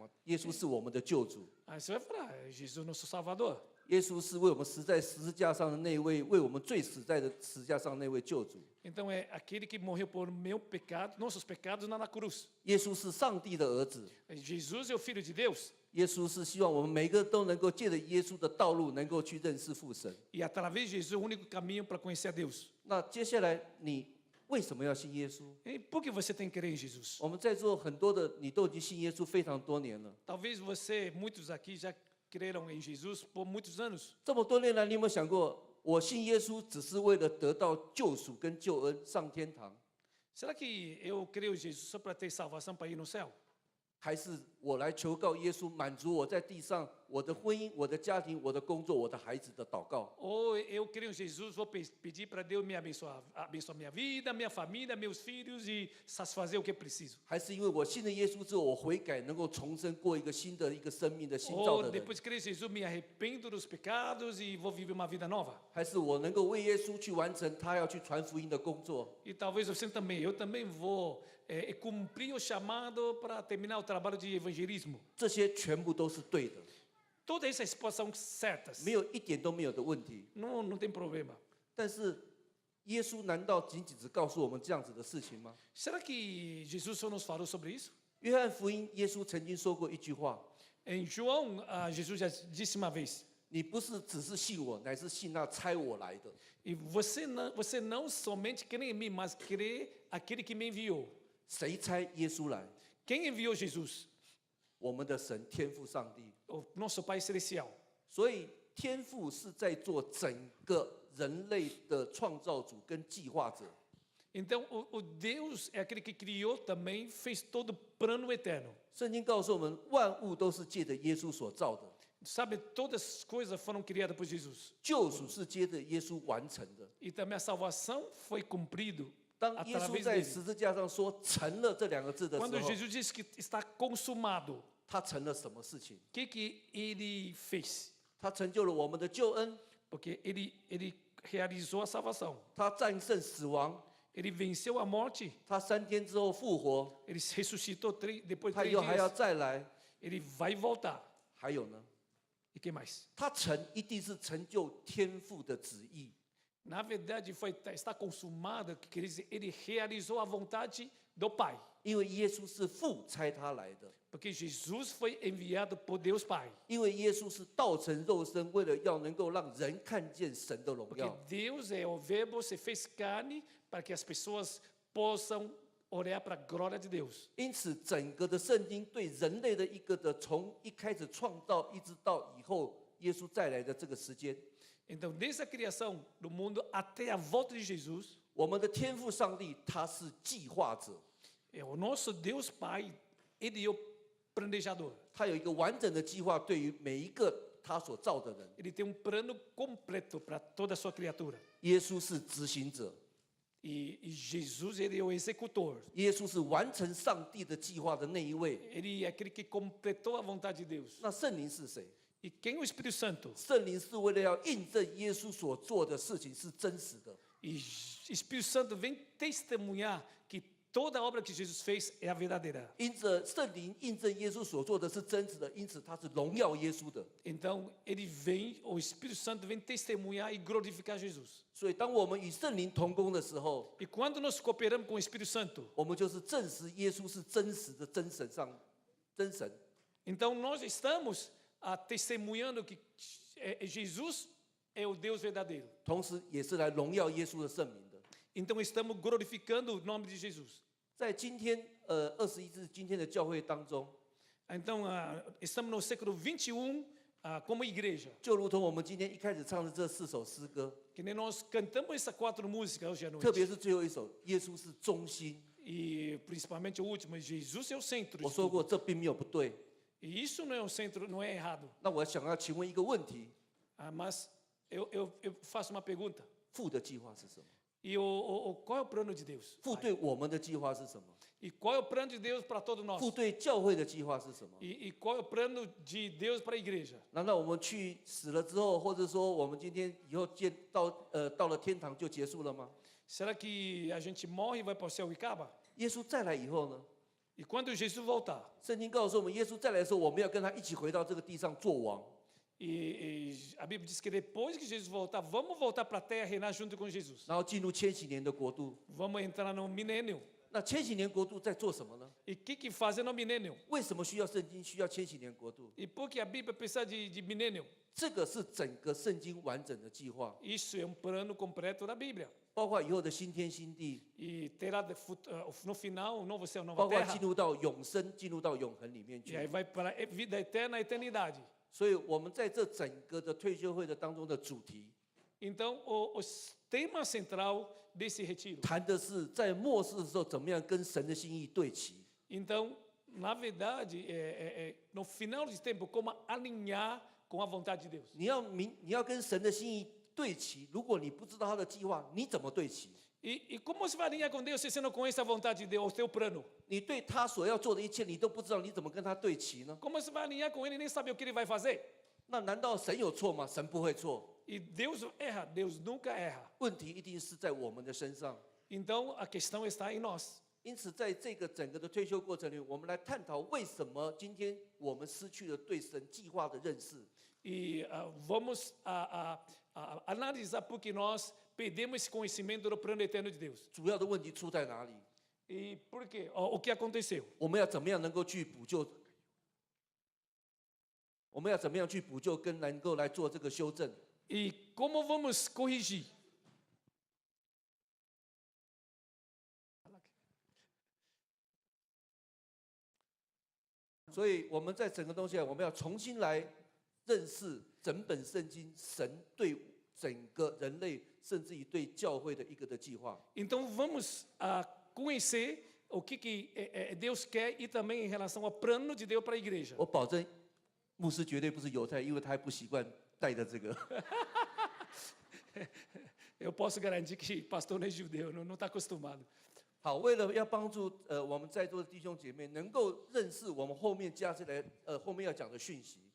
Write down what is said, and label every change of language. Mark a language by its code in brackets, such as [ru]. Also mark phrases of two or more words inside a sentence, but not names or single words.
[zh] 耶稣是我们的救主。 [pt] Aí você vai falar, Jesus nosso Salvador. [zh] 耶稣是为我们死在十字架上的那位，为我们最死在的十字架上的那位救主。 [pt] Então é aquele que morreu por meu pecado, nossos pecados na cruz. [zh] 耶稣是上帝的儿子。 [pt] Jesus é o Filho de Deus. [zh] 耶稣是希望我们每个都能够借着耶稣的道路，能够去认识父神。 [pt] E através de Jesus é o único caminho para conhecer a Deus. [zh] 那接下来你为什么要信耶稣？ [pt] E por que você tem que crer em Jesus? [zh] 我们在座很多的，你都已经信耶稣非常多年了。 [pt] Talvez você, muitos aqui já creram em Jesus por muitos anos. [zh] 这么多年来，你有没有想过，我信耶稣只是为了得到救赎跟救恩，上天堂？ [pt] Será que eu creio em Jesus só para ter salvação para ir no céu? [zh] 还是我来求告耶稣，满足我在地上我的婚姻、我的家庭、我的工作、我的孩子的祷告？ [pt] Ou eu creio em Jesus, vou pedir para Deus me abençoar, abençoar minha vida, minha família, meus filhos e satisfazer o que eu preciso. [zh] 还是因为我信了耶稣之后，我悔改，能够重生，过一个新的一个生命的新造 [pt] Ou [zh] 的人？ [pt] depois de crer em Jesus, me arrependo dos pecados e vou viver uma vida nova. [zh] 还是我能够为耶稣去完成他要去传福音的工作？ [pt] E talvez você também, eu também vou cumprir o chamado para terminar o trabalho de evangelismo. [zh] 这些全部都是对的， [pt] Todas essas respostas são certas. [zh] 没有一点都没有的问题。 [pt] Não tem problema. [zh] 但是耶稣难道仅仅只告诉我们这样子的事情吗？ [pt] Será que Jesus só nos falou sobre isso? [zh] 约翰福音，耶稣曾经说过一句话： [pt] Em João, Jesus já disse uma vez, [zh] 你不是只是信我，乃是信那差我来的。 [pt] e você não somente crê em mim, mas crê aquele que me enviou. [zh] 谁差耶稣来？ [pt] Quem enviou Jesus? [zh] 我们的神天父上帝。 [pt] O nosso Pai Celestial. [zh] 所以天父是在做整个人类的创造主跟计划者。 [pt] Então, o Deus é aquele que criou também, fez todo o plano eterno. [zh] 圣经告诉我们，万物都是借着耶稣所造的， [pt] Sabe, todas as coisas foram criadas por Jesus. [zh] 救赎是接着耶稣完成的。 [pt] E também a salvação foi cumprido [zh] 当耶稣 [pt] através [zh] 在 [pt] dele. [zh] 十字架上说成了这两个字的时 [pt] Quando [zh] 候， [pt] Jesus disse que está consumado, [zh] 他成了什么事情？ [pt] o que ele fez? [zh] 他成就了我们的救恩， [pt] Porque ele realizou a salvação. [zh] 他战胜死亡， [pt] Ele venceu a morte. [zh] 他3天之后复活， [pt] Ele ressuscitou depois de [zh] 他 [pt] 3 [zh] 以后还要 [pt] dias. [zh] 再来。 [pt] Ele vai voltar. [zh] 还有呢， [pt] E que mais? [zh] 他一定是成就天父的旨意。 [pt] Na verdade, está consumado, que quer dizer, ele realizou a vontade do Pai. [zh] 因为耶稣是父差他来的， [pt] Porque Jesus foi enviado por Deus Pai. [zh] 因为耶稣是道成肉身，为了要能够让人看见神的荣 [pt] Porque [zh] 耀。 [pt] Deus é o Verbo, se fez carne para que as pessoas possam olhar para a glória de Deus. [zh] 因此，整个的圣经对人类的一个的从一开始创造，一直到以后耶稣再来的这个时间， [pt] Então, desde a criação do mundo até a volta de Jesus, [zh] 我们的天父上帝他是计划者， [pt] é o nosso Deus Pai, ele é o planejador. [zh] 他有一个完整的计划，对于每一个他所造的人。 [pt] Ele tem um plano completo para toda a sua criatura. [zh] 耶稣是执行者， [pt] E Jesus, ele é o executor. [zh] 耶稣是完成上帝的计划的那一位。 [pt] Ele é aquele que completou a vontade de Deus. [zh] 那圣灵是谁？ [pt] E quem é o Espírito Santo? [zh] 圣灵是为了要印证耶稣所做的事情是真实的。 [pt] E Espírito Santo vem testemunhar que toda a obra que Jesus fez é a verdadeira. [zh] 因着圣灵印证耶稣所做的是真实的，因此他是荣耀耶稣的。 [pt] Então, ele vem, o Espírito Santo vem testemunhar e glorificar Jesus. [zh] 所以，当我们与圣灵同工的时候， [pt] E quando nós cooperamos com o Espírito Santo, [zh] 我们就是证实耶稣是真实的真神真神。 [pt] então nós estamos testemunhando que Jesus é o Deus verdadeiro. [zh] 同时也是来荣耀耶稣的圣名的。 [pt] Então estamos glorificando o nome de Jesus. [zh] 在今天21世今天的教会当中， [pt] Então estamos no século 21 como igreja. [zh] 就如同我们今天一开始唱的这4首诗歌， [pt] Que nem nós cantamos essas 4 músicas hoje à [zh] 特别 [pt] noite. [zh] 是最后一首《耶稣是中心》， [pt] E principalmente o último, Jesus é o centro. [zh] 我 [pt] de [zh] 说 [pt] tudo. [zh] 过这并没有不对。 [pt] E isso não é o centro, não é errado. [zh] 那我想要请问一个问题： [pt] Mas eu faço uma pergunta. [zh] 父的计划是什么？ [pt] E qual é o plano de Deus? [zh] 父对我们的计划是什么？ [pt] E qual é o plano de Deus para todos nós? [zh] 父对教会的计划是什么？ [pt] E qual é o plano de Deus para a igreja? [zh] 难道我们去死了之后，或者说我们今天以后到了天堂就结束了吗？ [pt] Será que a gente morre e vai para o céu e acaba? [zh] 耶稣再来以后呢？ [pt] E quando Jesus voltar, [zh] 圣经告诉我们，耶稣再来的时候，我们要跟他一起回到这个地上做王。 [pt] e a Bíblia diz que depois que Jesus voltar, vamos voltar para a terra e reinar junto com Jesus. [zh] 然后进入千禧年的国度。 [pt] Vamos entrar no milênio. [zh] 那千禧年国度在做什么呢？ [pt] E o que fazem no milênio? [zh] 为什么需要圣经？需要千禧年国度？ [pt] E por que a Bíblia precisa de milênio? [zh] 这个是整个圣经完整的计划， [pt] Isso é um plano completo da Bíblia. [zh] 包括以后的新天新地， [pt] E terá no final um novo céu, [zh] 包 [pt] nova [zh] 括 [pt] terra. [zh] 进入到永生、进入到永恒里面 [pt] E aí [zh] 去。 [pt] vai para a vida eterna, a eternidade. [zh] 所以，我们在这整个的退休会的当中的主题， [pt] Então, o tema central desse retiro. [zh] 谈的是在末世的时候，怎么样跟神的心意对齐。 [pt] Então, na verdade, no final de tempo, como alinhar com a vontade de Deus. [zh] 你要跟神的心意对齐。如果你不知道他的计划，你怎么对齐？ [pt] E como você vai alinhar com Deus se você não conhece a vontade de Deus, o seu plano? [zh] 你对他所要做的一切，你都不知道，你怎么跟他对齐呢？ [pt] Como você vai alinhar com Ele e nem sabe o que Ele vai fazer? [zh] 那难道神有错吗？神不会错， [pt] E Deus erra, Deus nunca erra. [zh] 问题一定是在我们的身上。 [pt] Então, a questão está em nós. [zh] 因此，在这个整个的退休过程里，我们来探讨为什么今天我们失去了对神计划的认识。 [pt] E vamos analisar por que nós perdemos esse conhecimento do plano eterno de Deus. [zh] 主要的问题出在哪里？ [pt] E por quê? O que aconteceu? [zh] 我们要怎么样能够去补救？我们要怎么样去补救，跟能够来做这个修正？ [pt] E como vamos corrigir? [zh] 所以我们在整个东西啊，我们要重新来认识整本圣经，神对整个人类甚至于对教会的一个的计划。 [pt] Então vamos conhecer o que Deus quer e também em relação ao plano de Deus para a igreja. [zh] 我保证，牧师绝对不是犹太，因为他还不习惯带的这个。 [pt] Eu posso garantir que pastor não é judeu, não está acostumado. [zh] 好，为了要帮助我们在座的弟兄姐妹能够认识我们后面加进来后面要讲的讯息。